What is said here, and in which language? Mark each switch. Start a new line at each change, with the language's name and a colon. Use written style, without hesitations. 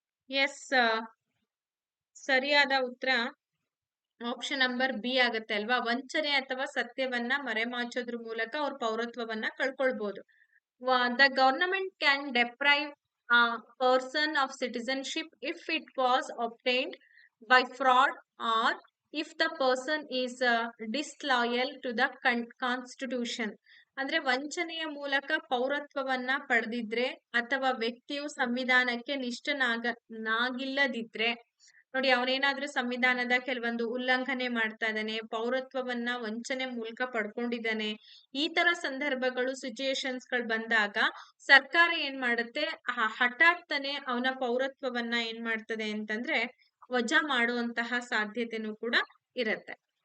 Kannada: S, ಸರಿಯಾದ ಉತ್ತರ option number B ಆಗುತ್ತೆ ಅಲ್ವಾ? ವಂಚನೆ ಅಥವಾ ಸತ್ಯವನ್ನ ಮರೆಮಾಚೋದ್ರ ಮೂಲಕ ಅವ್ರ ಪೌರತ್ವವನ್ನ ಕಳ್ಕೊಳ್ಬಹುದು.
English: The government can deprive a person of citizenship if it was obtained by fraud, or if the person is disloyal to the constitution.
Kannada: ಅಂದ್ರೆ ವಂಚನೆಯ ಮೂಲಕ ಪೌರತ್ವವನ್ನ ಪಡೆದಿದ್ರೆ ಅಥವಾ ವ್ಯಕ್ತಿಯು ಸಂವಿಧಾನಕ್ಕೆ ನಿಷ್ಠನಾಗಿಲ್ಲದಿದ್ರೆ, ನೋಡಿ ಅವನೇನಾದ್ರೂ ಸಂವಿಧಾನದ ಕೆಲವೊಂದು ಉಲ್ಲಂಘನೆ ಮಾಡ್ತಾ ಇದ್ದಾನೆ, ಪೌರತ್ವವನ್ನ ವಂಚನೆ ಮೂಲಕ ಪಡ್ಕೊಂಡಿದ್ದಾನೆ, ಈ ತರ ಸಂದರ್ಭಗಳು ಸಿಚುಯೇಷನ್ಸ್ ಗಳು ಬಂದಾಗ ಸರ್ಕಾರ ಏನ್ ಮಾಡುತ್ತೆ, ಹಠಾತ್ತನೆ ಅವನ ಪೌರತ್ವವನ್ನ ಏನ್ ಮಾಡ್ತದೆ ಅಂತಂದ್ರೆ ವಜಾ ಮಾಡುವಂತಹ ಸಾಧ್ಯತೆನೂ ಕೂಡ ಇರುತ್ತೆ.